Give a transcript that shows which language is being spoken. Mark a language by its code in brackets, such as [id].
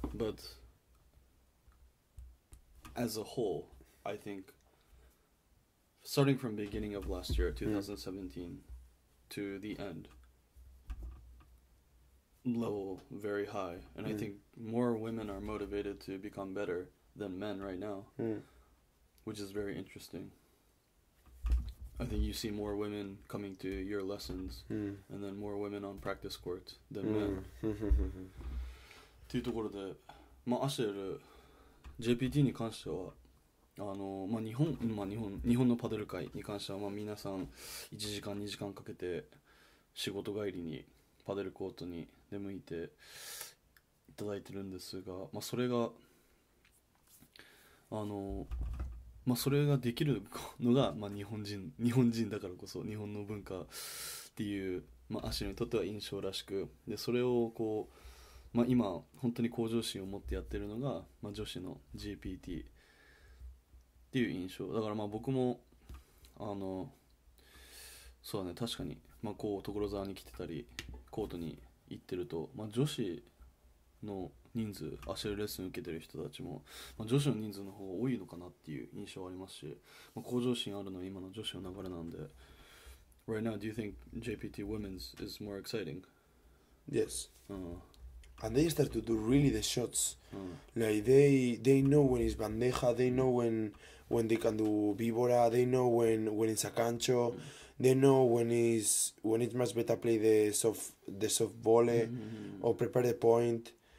[en] But as a whole, I think starting from beginning of last year, 2017, to the end, level very high. And I think more women are motivated to become better than men right now, which is very interesting. I think you see more women coming to your lessons, and then more women on practice court than men. [ja] っていうところで、アシェル JPT に関しては日本のパデル界に関しては、皆さん1時間2時間かけて仕事帰りにパデルコートに出向いていただいてるんですが、それがそれができるのが、日本人だからこそ日本の文化っていう、アシェルにとっては印象らしく、でそれをこう、今本当に向上心を持ってやってるのが、女子の GPT っていう印象だから、僕もそうだね、確かに、こう所沢に来てたりコートに行ってると、女子の人数アシェルレッスン受けてる人たちも、女子の人数の方が多いのかなっていう印象はありますし、向上心あるのは今の女子の流れなんで。 [en] Right now, do you think JPT Women's is more exciting? Yes. And they start to do really the shots. Like they know when it's bandeja, they know when they can do víbora, they know when it's a cancho, they know when it's much better play the soft volley or prepare the point.